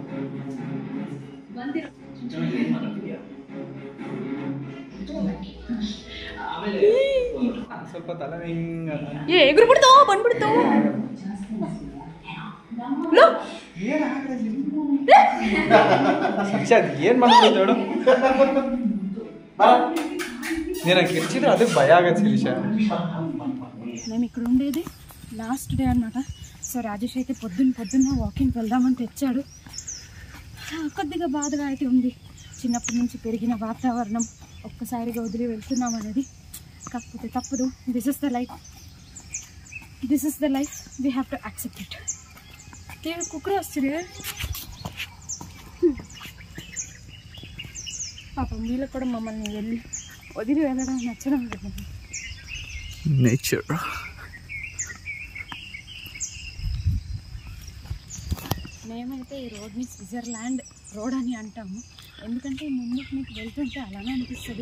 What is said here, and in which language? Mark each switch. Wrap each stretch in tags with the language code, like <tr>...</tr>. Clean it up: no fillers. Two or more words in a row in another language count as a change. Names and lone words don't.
<kn>ಸ್ವಲ್ಪ ತಲೆ ಏ ಎಗುರು ಬಿಡ್ತಾವ, ಬಂದ್ಬಿಡ್ತಾವ. ಏನ್ ಮಾಡ್ಬೋದು ಹೇಳು,</kn> <te>నేను గెలిచితే అదే భయాగా శిరీష. మేము ఇక్కడ ఉండేది లాస్ట్ డే అనమాట. సో రాజేష్ అయితే పొద్దున్న వాకింగ్కి వెళ్దామని తెచ్చాడు. కొద్దిగా బాధగా అయితే ఉంది, చిన్నప్పటి నుంచి పెరిగిన వాతావరణం ఒక్కసారిగా వదిలి వెళ్తున్నాం అనేది. కాకపోతే తప్పదు,</te> <en>this is the life, we have to accept it.</en> <te>కుక్కర్ వస్తుంది పాపం, వీళ్ళకి కూడా మమ్మల్ని వదిలి వెళ్ళడం నచ్చడం లేదు. నేచర్ మేమైతే ఈ రోడ్ని స్విట్జర్లాండ్ రోడ్ అని అంటాము, ఎందుకంటే ముందుకు మీకు వెళ్తుంటే అలానే అనిపిస్తుంది.</te>